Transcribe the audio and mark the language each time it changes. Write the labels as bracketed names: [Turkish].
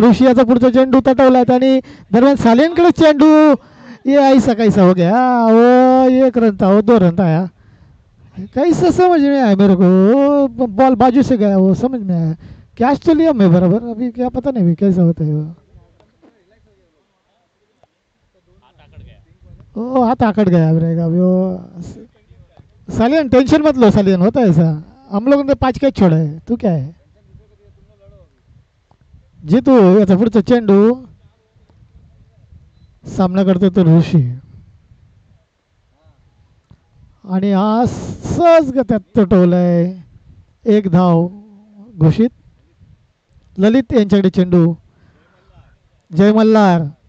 [Marathi] ऋषी याचा पुढचा चेंडू तटवलाय आणि दरम्यान सालियनकडे चेंडू. [Hindi] ये ऐसा कैसा हो गया? वो 1 रन था, वो 2 रन था. कैसा समझ में आया मेरे को? बॉल बाजू से गया, वो समझ में आया. कैच तो लिया मैं बराबर, अभी क्या पता नहीं अभी कैसा होता है वो। ओ हाथ आकड़ गया अब रहेगा अभी वो। सालियन टेंशन मत लो सालियन, होता है ऐसा। हम लोगों ने 5 कैच छोड़ा है, तू क्या है जीतू। [Marathi] याचा पुढचा चेंडू सामना करतो तो ऋषी, आणि हा सहज गत्यात तुटवलाय. एक धाव घोषित. ललित यांच्याकडे चेंडू. जय मल्हार.